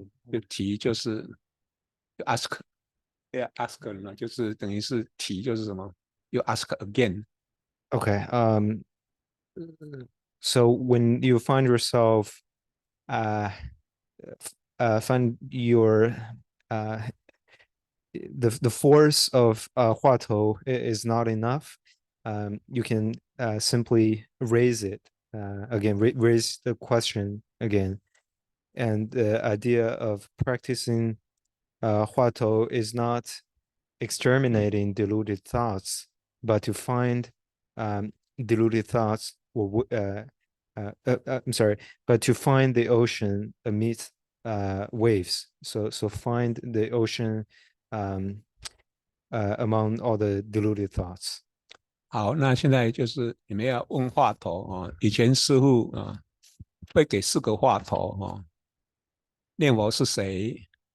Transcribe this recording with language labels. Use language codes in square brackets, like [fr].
[zh] 就提就是 ask， ask 嘛，就是等于是提就是什么 [en] you ask again. Okay. So when you find yourself find your the force of Huatou is not enough, you can simply raise it again, raise the question again. And the idea of practicing Huatou is not exterminating deluded thoughts, but to find deluded thoughts, or I'm sorry, but to find the ocean amidst waves. So find the ocean among all the deluded thoughts. [zh] 好，那现在就是你们要问话头啊。以前师父啊会给4个话头啊，念佛是谁？